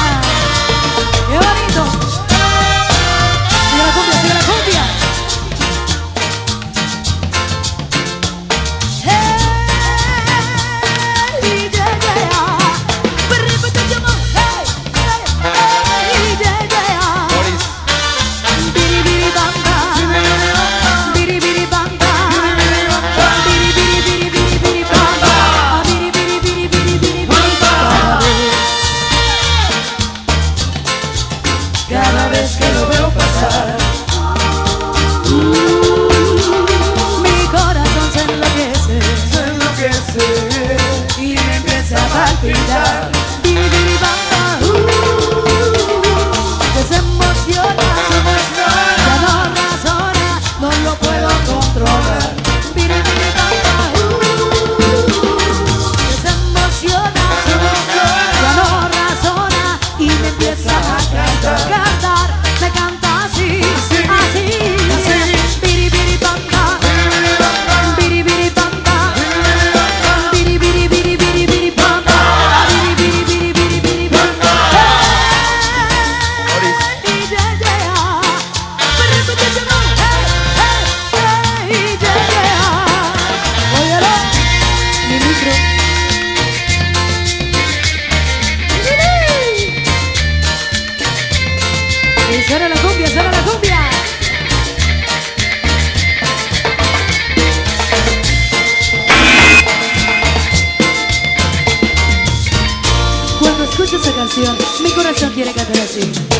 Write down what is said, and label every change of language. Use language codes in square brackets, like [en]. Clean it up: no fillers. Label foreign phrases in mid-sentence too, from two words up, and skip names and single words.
[es] ¡Qué bonito! ¡Sigue la cumbia, sigue la cumbia! ¡Hey! [en] Yeah, yeah. [es] Repite yo, hey, hey, [en] yeah, yeah. Biri biri bamba, biri biri bamba, biri biri biri biri biri bamba, biri biri biri biri biri bamba. [es] Cada vez que lo veo pasar, mi corazón se enloquece y me empieza a palpitar. Bibiribamba, que se emociona, ya no razona, no lo puedo controlar. Bibiribamba, que se emociona, ya no razona y me empieza a cantar, me canta así, así, biri biri bamba, biri biri bamba, biri biri biri biri biri bamba, biri biri biri biri biri bamba. [en] Hey, yeah, yeah, hey, yeah, yeah. [es] Óyelo, mi micro. Y suena la cumbia, suena la cumbia. Cuando escucho esa canción, mi corazón quiere cantar así.